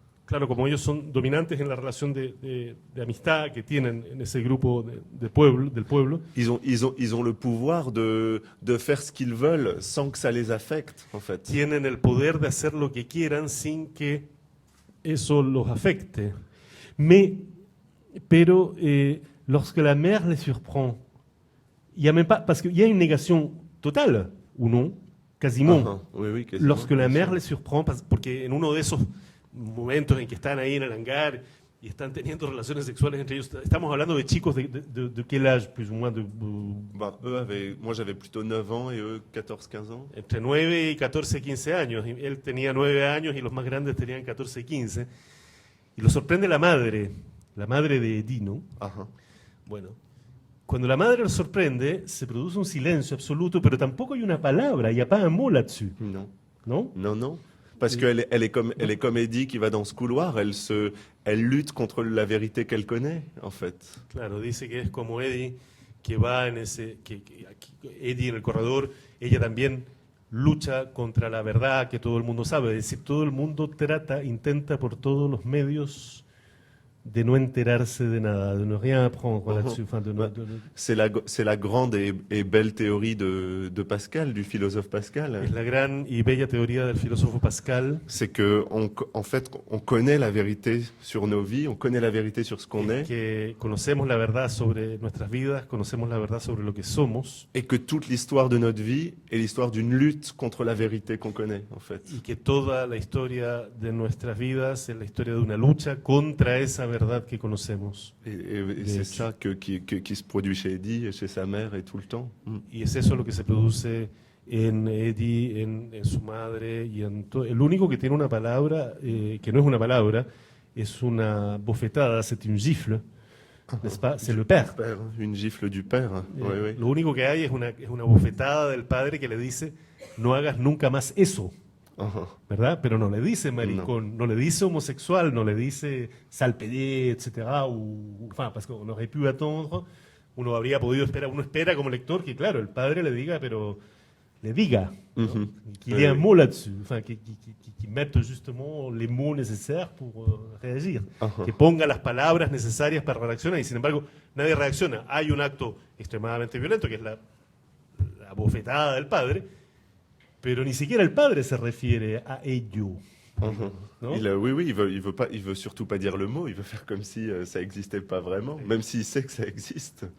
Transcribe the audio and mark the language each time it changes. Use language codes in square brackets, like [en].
[es] Claro, como ellos son dominantes en la relación de amistad que tienen en ese grupo del pueblo, [fr] Ils ont le pouvoir de faire ce qu'ils veulent sans que ça les affecte, en fait. [es] tienen el poder de hacer lo que quieran sin que eso los afecte. [fr] Pero lorsque la mère les surprend, il y a même pas, parce qu'il y a une négation totale, ou non, quasiment, Ajá, oui, oui, quasiment, lorsque la bien mère sûr. les surprend, [es] porque en uno de esos momentos en que están ahí en el hangar y están teniendo relaciones sexuales entre ellos, estamos hablando de chicos de [fr] quel âge, plus ou moins, Bah, moi j'avais plutôt 9 ans et eux 14-15 ans. [es] entre 9 y 14, 15 años. Y él tenía 9 años y los más grandes tenían 14, 15. Y lo sorprende la madre de Eddie, ¿no? Ajá. Bueno, cuando la madre lo sorprende, se produce un silencio absoluto, pero tampoco hay una palabra, [fr] il n'y a pas un mot là-dessus, Non. [es] ¿no? [fr] Non, non. Parce qu'elle elle est comme Eddie qui va dans ce couloir, elle lutte contre la vérité qu'elle connaît, en fait. [es] Claro, dice que es como Eddie que va en ese, Eddie en el corredor, ella también lucha contra la verdad que todo el mundo sabe, es decir, todo el mundo intenta por todos los medios de no enterarse de nada, [fr] de ne rien apprendre là-dessus. Enfin, C'est la grande et belle théorie de Pascal, du philosophe Pascal. [es] es la gran y bella teoría del filósofo Pascal, [fr] C'est que en fait, on connaît la vérité sur nos vies, on connaît la vérité sur ce qu'on est, [es] que conocemos la verdad sobre nuestras vidas, conocemos la verdad sobre lo que somos, [fr] et que toute l'histoire de notre vie est l'histoire d'une lutte contre la vérité qu'on connaît, en fait. [es] y que toda la historia de nuestras vidas es la historia de una lucha contra esa verdad que conocemos. [fr] Et c'est ça qui se produit chez Eddie et chez sa mère et tout le temps. [es] Y es eso lo que se produce en Eddie, en su madre y en todo. El único que tiene una palabra, que no es una palabra, es una bofetada, [fr] c'est une gifle, n'est-ce pas? C'est le père. Père, une gifle du père. Oui, oui. [es] Lo único que hay es una bofetada del padre que le dice, no hagas nunca más eso. Ajá. ¿Verdad? Pero no le dice maricón, no le dice homosexual, no le dice [fr] sale pédé, [es] etc. [fr] Enfin, parce qu'on aurait pu attendre, [es] uno habría podido esperar, uno espera como lector que, claro, el padre le diga, pero le diga, ¿no? Mhm. [fr] Qu'il y ait un mot là-dessus, enfin, qu'il mette justement les mots nécessaires pour réagir, Ajá. [es] que ponga las palabras necesarias para reaccionar, y sin embargo, nadie reacciona. Hay un acto extremadamente violento, que es la bofetada del padre, pero ni siquiera el padre se refiere a ello. Mhm. ¿No? [fr] Oui, il veut surtout pas dire le mot, il veut faire comme si ça existait pas vraiment, même s'il sait que ça existe.